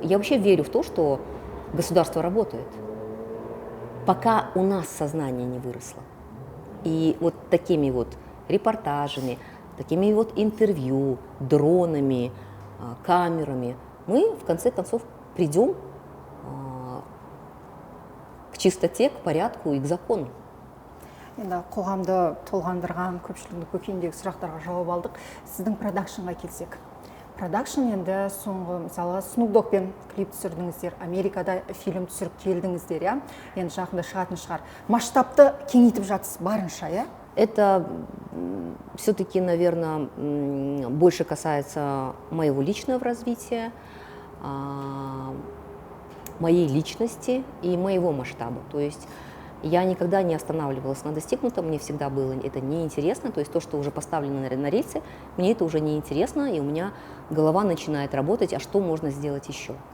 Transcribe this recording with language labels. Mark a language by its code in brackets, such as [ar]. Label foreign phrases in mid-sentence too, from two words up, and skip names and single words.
[ru] Я вообще верю в то, что государство работает. Пока у нас сознание не выросло. И вот такими вот репортажами, такими вот интервью, дронами, камерами мы, в конце концов, придем к чистоте, к порядку и к закону. [kk] Енді қоғамды толғандырған көпшіліктің көкейіндегі сұрақтарға жауап алдық. Сіздің продакшнға келсек. Продакшн енді соңғы, мысалы, Snoop Doggпен клип түсірдіңіздер, Америкада фильм түсіріп келдіңіздер, иә? Енді жақында шығатын шығар. Масштабты кеңейтіп жатсыз барынша, иә? [ru] Это все-таки, наверное, больше касается моего личного развития, моей личности и моего масштаба. То есть я никогда не останавливалась на достигнутом, мне всегда было это неинтересно, то есть то, что уже поставлено на рельсы, мне это уже неинтересно, и у меня голова начинает работать, а что можно сделать еще.